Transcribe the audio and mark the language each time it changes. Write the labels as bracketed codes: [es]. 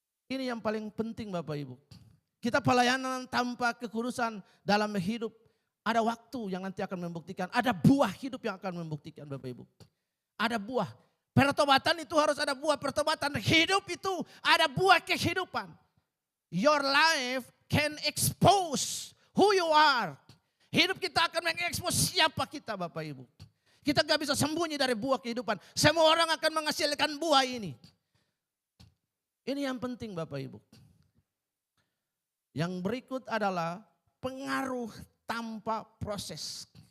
[id] Ini yang paling penting Bapak Ibu. Kita pelayanan tanpa kekudusan dalam hidup. Ada waktu yang nanti akan membuktikan. Ada buah hidup yang akan membuktikan Bapak Ibu. Ada buah. Pertobatan itu harus ada buah pertobatan. Hidup itu ada buah kehidupan. [en] Your life can expose who you are. [id] Hidup kita akan mengekspos siapa kita Bapak Ibu. Kita gak bisa sembunyi dari buah kehidupan. Semua orang akan menghasilkan buah ini. Ini yang penting Bapak Ibu. Yang berikut adalah pengaruh tanpa proses.